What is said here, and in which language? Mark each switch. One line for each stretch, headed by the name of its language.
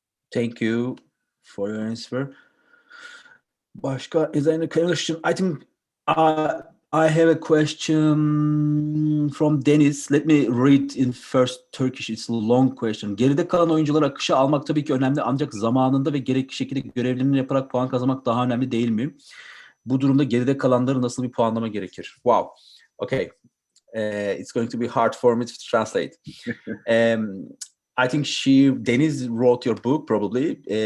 English: Thank you for your answer.
Turkish: Başka,
English: is there any question? I think I have a question from Deniz. Let me read in first Turkish. It's a long question.
Turkish: Geride kalan oyuncuları akışa almak tabii ki önemli, ancak zamanında ve gerekli şekilde görevlerini yaparak puan kazanmak daha önemli değil mi? Bu durumda geride kalanları nasıl bir puanlama gerekir?
English: Wow. Okay. It's going to be hard for me to translate. I think Deniz wrote your book probably.